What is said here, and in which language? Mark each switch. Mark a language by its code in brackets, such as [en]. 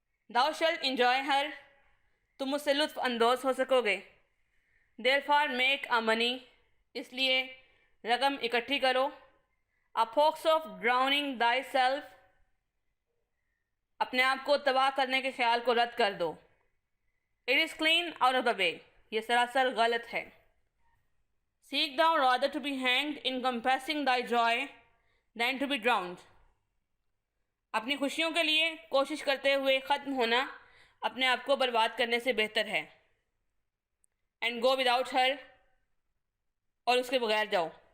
[en] thou shalt enjoy her، [ur] تم اس سے لطف اندوز ہو سکو گے. [en] therefore make a money، [ur] اس لیے رقم اکٹھی کرو. [en] a fox of drowning thyself، [ur] اپنے آپ کو تباہ کرنے کے خیال کو رد کر دو. [en] it is clean out of the way، [ur] یہ سراسر غلط ہے. [en] seek thou rather to be hanged in compassing thy joy than to be drowned، [ur] اپنی خوشیوں کے لیے کوشش کرتے ہوئے ختم ہونا اپنے آپ کو برباد کرنے سے بہتر ہے. [en] and go without her، [ur] اور اس کے بغیر جاؤ.